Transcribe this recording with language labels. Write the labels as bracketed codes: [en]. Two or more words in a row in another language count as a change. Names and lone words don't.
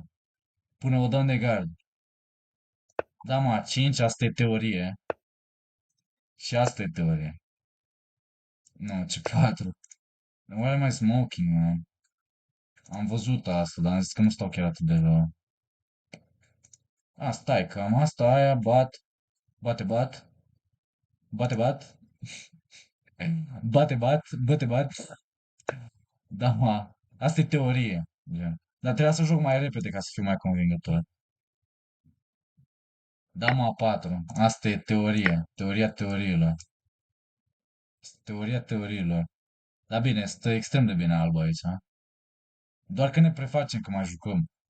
[ro] Până o dăm de gard. Da, mă, 5, asta e teorie. Și asta e teorie. Nu, ce 4. Nu are mai smoking, man. Am văzut asta, dar am zis că nu stau chiar atât de rău. Stai, cam asta, aia, bat, bate, bat, bate, bat, bate, bat, bate, bat. Da, mă, asta e teorie. Gen. Dar trebuia să joc mai repede ca să fiu mai convingător. Da, mă, 4. Asta e teorie. Teoria teoriilor. Teoria teoriilor. Dar bine, stă extrem de bine alba aici, ha? Doar că ne prefacem că mai jucăm.